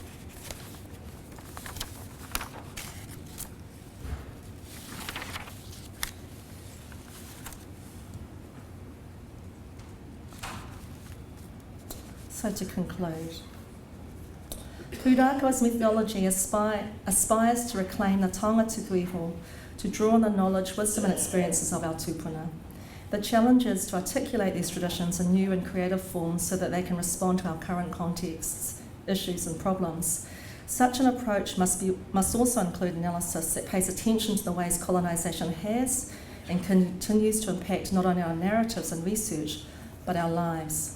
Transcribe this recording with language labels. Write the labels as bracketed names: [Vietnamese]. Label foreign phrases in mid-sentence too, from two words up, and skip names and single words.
[English] So to conclude, pūrākau's methodology aspires to reclaim the [Māori] taonga tuku iho, [English] to draw on the knowledge, wisdom and experiences of our tūpuna. The challenge is to articulate these traditions in new and creative forms so that they can respond to our current contexts, issues and problems. Such an approach must also include analysis that pays attention to the ways colonisation has and continues to impact not only our narratives and research, but our lives.